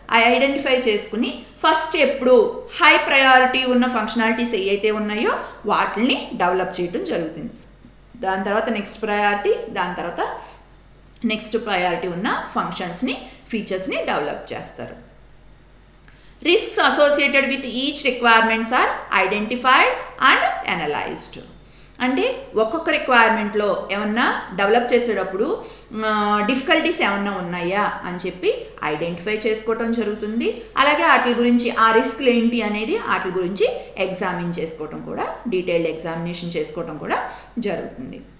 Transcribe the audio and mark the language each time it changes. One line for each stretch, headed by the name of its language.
Telugu: ఆ ఐడెంటిఫై చేసుకుని ఫస్ట్ ఎప్పుడు హై ప్రయారిటీ ఉన్న ఫంక్షనాలిటీస్ ఏవైతే ఉన్నాయో వాటిని డెవలప్ చేయడం జరుగుతుంది. దాని తర్వాత నెక్స్ట్ ప్రయారిటీ, దాని తర్వాత నెక్స్ట్ ప్రయారిటీ ఉన్న ఫంక్షన్స్ని, ఫీచర్స్ని డెవలప్ చేస్తారు.
English: Risks associated with each requirements are identified and analyzed.
Telugu: అంటే ఒక్కొక్క రిక్వైర్మెంట్లో ఏమన్నా డెవలప్ చేసేటప్పుడు డిఫికల్టీస్ ఏమన్నా ఉన్నాయా అని చెప్పి ఐడెంటిఫై చేసుకోవటం జరుగుతుంది. అలాగే వాటి గురించి ఆ రిస్క్లు ఏంటి అనేది వాటి గురించి ఎగ్జామిన్ చేసుకోవటం కూడా, డీటెయిల్డ్ ఎగ్జామినేషన్ చేసుకోవటం కూడా జరుగుతుంది.